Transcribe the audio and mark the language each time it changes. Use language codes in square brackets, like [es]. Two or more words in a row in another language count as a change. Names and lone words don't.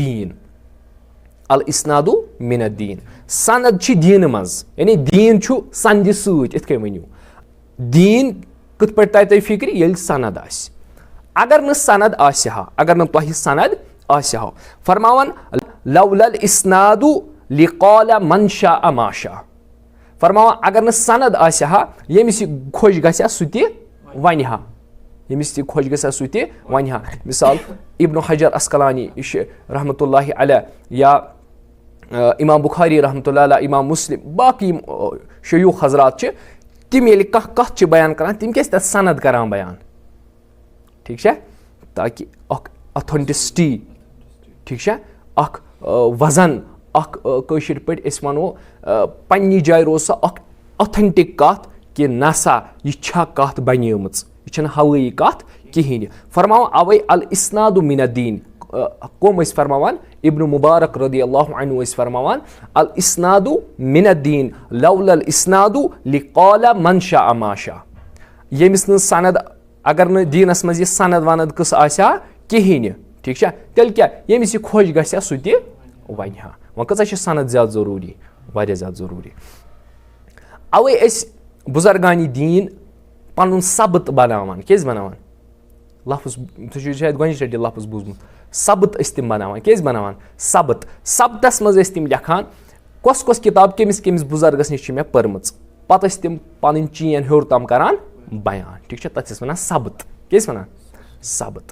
[ks] الدین سند چھِ دیٖنہٕ منٛز یعنی دیٖن چھُ سندِ سۭتۍ یِتھ کٔنۍ ؤنِو دیٖن کِتھ پٲٹھۍ ترِ تۄہہِ فِکرِ ییٚلہِ سند آسہِ اگر نہٕ سند آسہِ ہا اگر نہٕ تۄہہِ سند آسہِ ہا فرماوان [ar] لولا الاسناد لقال من شاء ما شاء [ks] فرماوان اگر نہٕ سند آسہِ ہا ییٚمِس یہِ خۄش گژھِ ہا سُہ تہِ ونہِ ہا ییٚمِس تہِ خۄش گژھِ ہا سُہ تہِ وَنہِ ہا. مِثال اِبنُ حجر اسقلانی یہِ چھِ [ar] رحمتہ اللہ علیہ, [ks] یا اِمام بُخاری [ar] رحمتہ اللہ علیہ, [ks] اِمام مُسلم, باقٕے یِم شیوٗخ حضرات چھِ, تِم ییٚلہِ کانٛہہ کَتھ چھِ بیان کران تِم کیازِ تَتھ سند کران بیان, ٹھیٖک چھا, تاکہِ اکھ اوتھنٹسٹی, ٹھیٖک چھا, اکھ وزن, اکھ کٲشِر پٲٹھۍ أسۍ وَنو پننہِ جایہِ روز سۄ اکھ اوتھنٹِک کَتھ کہِ نسا یہِ چھا کَتھ بنیٲمٕژ, یہِ چھنہٕ ہوٲیی کَتھ کِہینۍ. فرماوان اَوے [ar] الاسناد من الدین, [ks] کٕم ٲسۍ فرماوان, ابن مبارک [ar] رضی اللہ عنہ [ks] ٲسۍ فرماوان [ar] الاسناد من الدین لولا الاسناد لقال من شاء ما شاء. [ks] ییٚمِس نہٕ سند, اگر نہٕ دیٖنس منٛز یہِ سند ونٛد قٕصہٕ آسہِ ہا کِہینۍ, ٹھیٖک چھا, تیٚلہِ کیٛاہ, ییٚمِس یہِ خۄش گژھِ ہا سُہ تہِ وَنہِ ہا. وۄنۍ کۭژاہ چھِ سند زیادٕ ضروٗری, واریاہ زیادٕ ضروٗری. اَوے أسۍ بُزرگانہِ دیٖن پنُن سبت بناوان, کیازِ بناوان, لفظ تُہۍ چھِو شاید گۄڈنِچ لٹہِ لفظ بوٗزمُت, سبت ٲسۍ تِم بناوان, کیازِ بناوان, سبت, سبتس منٛز ٲسۍ تِم لیکھان کۄس کۄس کِتاب کٔمِس کٔمِس بُزرگس نِش چھِ مےٚ پٔرمٕژ, پتہٕ ٲسۍ تِم پنٕنۍ چین ہیوٚر تام کران بیان, ٹھیٖک چھا, تتھ ٲسۍ ونان سبت, کیازِ ونان سبت.